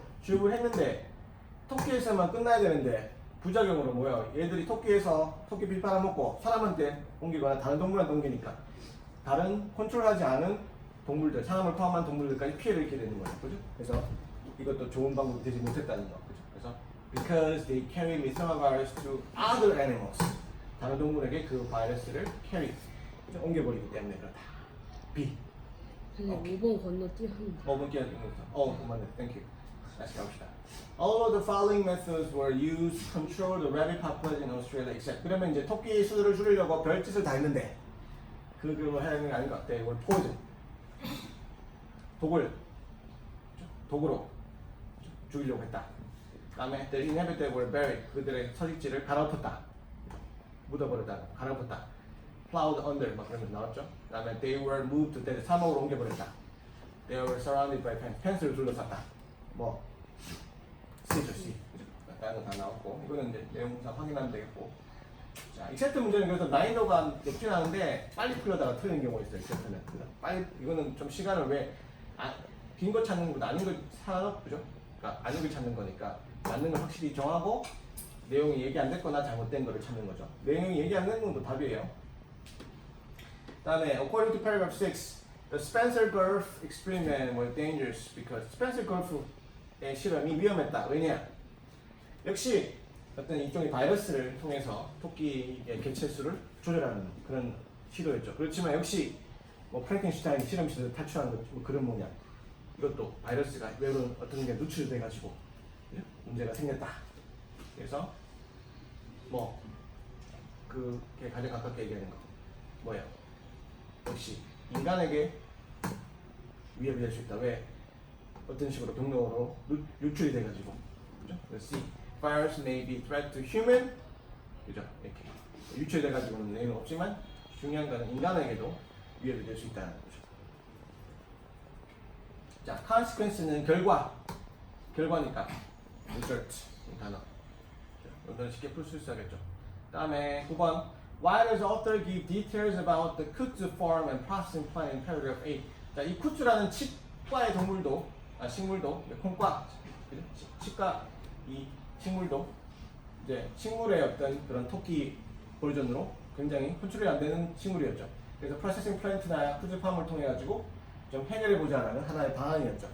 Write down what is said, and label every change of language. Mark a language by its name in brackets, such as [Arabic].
[Korean] 주입을 했는데 토끼에서만 끝나야 되는데 부작용으로 뭐예요? 얘들이 토끼에서 토끼 빌 빨아먹고 사람한테 옮기거나 다른 동물한테 옮기니까 다른 컨트롤하지 않은 동물들, 사람을 포함한 동물들까지 피해를 입게 되는 거예요. 그죠? 그래서 이것도 좋은 방법이 되지 못했다는 거. 그죠? [English] 그래서 because they carry miasma virus to other animals. [Korean] 다른 동물에게 그 바이러스를 carry, 그죠? 옮겨버리기 때문에 그렇다. B. 근데 5번 건너뛰면 5분 끼어든 거죠. 맞네. Thank you. 다시 가봅시다. [English] All of the following methods were used to control the rabbit population in Australia except. [Korean] 그러면 이제 토끼 수를 줄이려고 별짓을 다 했는데 그걸 해야 하는 게 아닌 것 같아. 이걸 poison. 독으로 죽이려고 했다. [English] 그다음에 the inhabited were buried. [Korean] 그들의 서식지를 갈아엎었다. 묻어버렸다. 갈아엎었다. plowed under 막 그러면서 나왔죠. [English] 그다음에 they were moved to death. [Korean] 사막으로 옮겨버렸다. [English] They were surrounded by fence. [Korean] 펜스를 둘러쌌다. 뭐 C죠, C. 다른 거 다 나왔고 이거는 이제 내용상 확인하면 되겠고. 자, 익셉트 문제는 그래서 난이도가 높진 않은데 빨리 풀려다가 틀리는 경우가 있어요. 익셉트는 빨리 이거는 좀 시간을 빈 거 찾는 것보다 아닌 걸 사서 그죠? 그러니까 아닌 걸 찾는 거니까 맞는 걸 확실히 정하고 내용이 얘기 안 됐거나 잘못된 거를 찾는 거죠. 내용이 얘기 안 된 건 또 답이에요. [English] 다음에 according to paragraph 6, the Spencer Gulf experiment was dangerous because Spencer Gulf의 실험이 위험했다. [Korean] 왜냐? 역시 어떤 일종의 바이러스를 통해서 토끼의 개체수를 조절하는 그런 시도였죠. 그렇지만 역시 뭐 프랭켄슈타인 실험실에서 탈출한 것 뭐 그런 모양. 이것도 바이러스가 외로운 어떤 게 누출돼가지고 문제가 생겼다. 그래서 뭐 그게 가장 가깝게 얘기하는 거 뭐예요? 역시 인간에게 위협이 될 수 있다. 왜? 어떤 식으로 병력으로 유출이 돼가지고 그죠? C. [English] Virus may be threat to human. [Korean] 그죠? 이렇게 유출돼가지고는 내용은 없지만 중요한 거는 인간에게도 위협이 될 수 있다는 거죠. 자, consequence는 결과니까 result 이 단어. 이거는 쉽게 풀 수 있어야겠죠. 다음에 9번. [English] Why does author give details about the kudzu farm and processing plant in paragraph 8? [Korean] 자, 이 kudzu라는 칩과의 동물도, 식물도, 콩과, 칩과 이 식물도 이제 식물의 어떤 그런 토끼 버전으로 굉장히 컨트롤이 안 되는 식물이었죠. 그래서 프로세싱 플랜트나 푸드 팜을 통해 가지고 좀 해결해 보자는 하나의 방안이었죠.